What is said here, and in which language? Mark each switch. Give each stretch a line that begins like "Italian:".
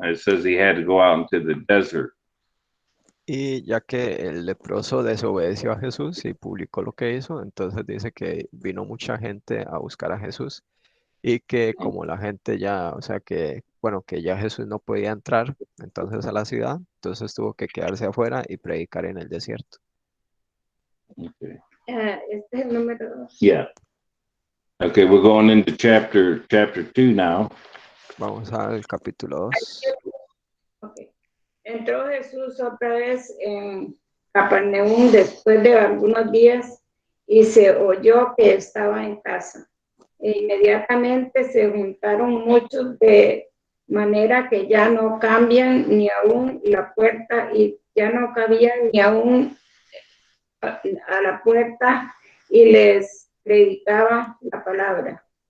English: It says he had to go out into the desert.
Spanish: Y ya que el leproso desobedeció a Jesús y publicó lo que hizo, entonces dice que vino mucha gente a buscar a Jesús y que como la gente ya, o sea que, bueno, que ya Jesús no podía entrar entonces a la ciudad, entonces tuvo que quedarse afuera y predicar en el desierto.
English: Okay.
Spanish: Este es el número 2.
English: Yeah. Okay, we're going into chapter 2 now.
Spanish: Vamos al capítulo 2.
English: Okay.
Spanish: Entró Jesús otra vez en Capernaum después de algunos días y se oyó que estaba en casa. E inmediatamente se juntaron muchos de manera que ya no cambian ni aún la puerta y ya no cabían ni aún a la puerta y les predicaba la palabra.